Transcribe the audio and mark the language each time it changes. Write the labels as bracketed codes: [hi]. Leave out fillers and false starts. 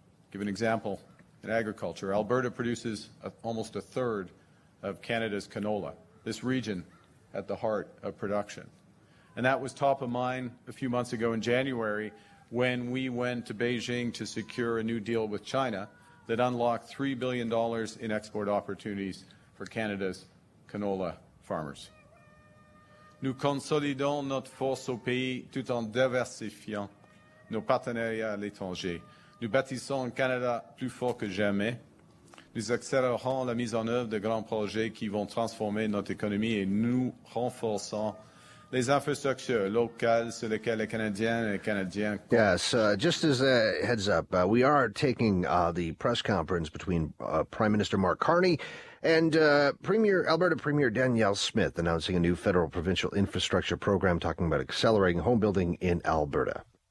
[en] Give an example in agriculture. Alberta produces almost a third of Canada's canola, this region at the heart of production. And that was top of mind a few months ago in January when we went to Beijing to secure a new deal with China that unlocked $3 billion in export opportunities for Canada's canola farmers. [fr] Nous consolidons notre force au pays tout en diversifiant nos partenariats à l'étranger. Nous bâtissons un Canada plus fort que jamais. Nous accélérons la mise en œuvre de grands projets qui vont transformer notre économie et nous renforçons les infrastructures locales sur lesquelles les Canadiens et les Canadiens... [en] Yes, just as a heads up, we are taking the press conference between Prime Minister Mark Carney and Alberta Premier Danielle Smith announcing a new federal-provincial infrastructure program talking about accelerating home building in Alberta.